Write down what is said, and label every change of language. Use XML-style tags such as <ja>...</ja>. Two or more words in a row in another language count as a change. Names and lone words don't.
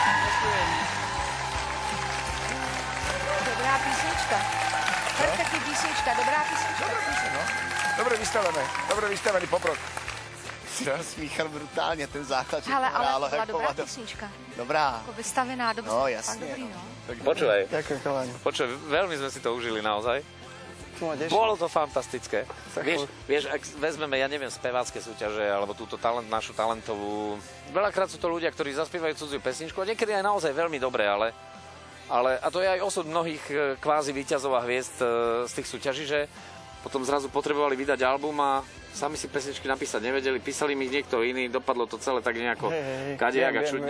<cs>Dobrá písnička. Perfektní písnička, dobrá písnička.</cs> <sk>Dobre vystavený poprok.</sk> <cs>Smíchal brutálně ten základ. že Hele, to ale hrálo to byla jako dobrá vado. písnička. Dobrá. Jako vystavená, dobře. No, Fakt jasně, dobrý, no. no.</cs> <sk>Počúvaj, Ďakujem, chalani. veľmi sme si to užili naozaj. To ma teší. Bolo to fantastické. Vieš, ak vezmeme, ja neviem, spevácké súťaže, alebo túto našu talentovú... Veľakrát sú to ľudia, ktorí zaspievajú cudziu pesničku a niekedy aj naozaj veľmi dobre, ale a to je aj osud mnohých kvázi víťazov a hviezd z tých súťaží, že potom zrazu potrebovali vydať album a sami si pesničky napísať nevedeli, písali mi ich niekto iný, dopadlo to celé tak nejako kadejak a čudne.</sk>